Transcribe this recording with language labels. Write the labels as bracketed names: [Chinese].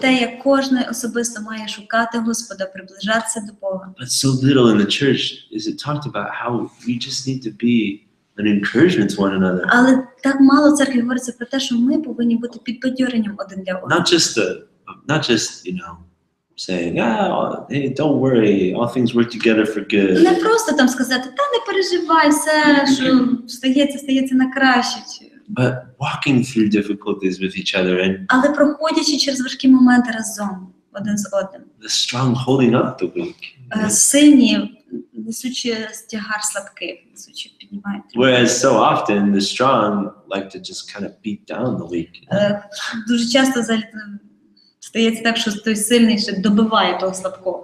[Ukrainian] те, як кожен особисто має шукати Господа, приближатися до Бога. [English] But so little in the church is it talked about how we just need to be an encouragement to one another. [Ukrainian] Але так мало в церкві говориться про те, що ми повинні бути підбадьоренням один для одного. [English] Not just saying, hey, don't worry, all things work together for good. [Ukrainian] Не просто там сказати, та не переживай, все, що стається на краще. [English] But walking through difficulties with each other and [Ukrainian] Але проходячи через важкі моменти разом, один з одним. [English] the strong holding up the weak. [Ukrainian] Сильні, несучи тягар слабких, несучи піднімають. [English] Whereas so often the strong like to just kind of beat down the weak. [Ukrainian] Дуже часто стається так, що той сильний ще добиває того слабкого.